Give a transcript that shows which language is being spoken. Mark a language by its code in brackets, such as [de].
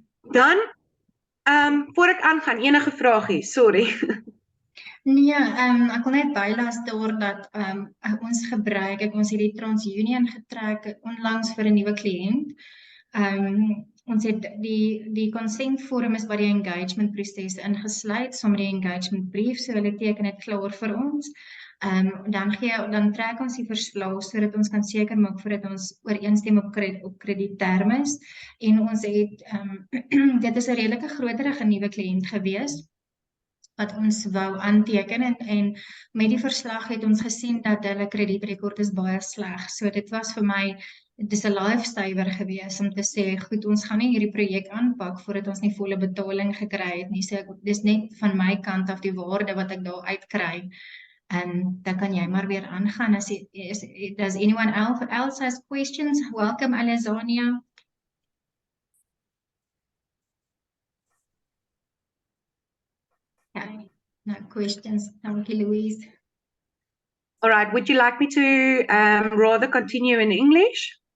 [af] Dan, voor ek aangaan, enige vragie, sorry. Nee, ek wil net bylas dat ons gebruik, ons het die TransUnion getrek onlangs vir 'n nuwe kliënt. Ons het die consentvorm is by die engagement proses ingesluit, saam met die engagement brief, so hulle teken dit klaar vir ons. Dan trek ons die verslag sodat ons kan seker maak voordat ons ooreenstem op krediettermes en ons het dit is 'n redelike groterige nuwe kliënt gewees wat ons wou aanteken en met die verslag het ons gesien dat hulle kredietrekord is baie sleg. So dit was vir my dis 'n lifesaver gewees om te sê, goed, ons gaan nie hierdie projek aanpak voordat ons nie volle betaling gekry het nie. So dis net van my kant af die waarde wat ek daar uitkry. Dan kan jy maar weer aangaan. [en] Does anyone else has questions? Welcome, Alessania. Okay, no questions. Thank you, Louise. All right, would you like me to rather continue in English?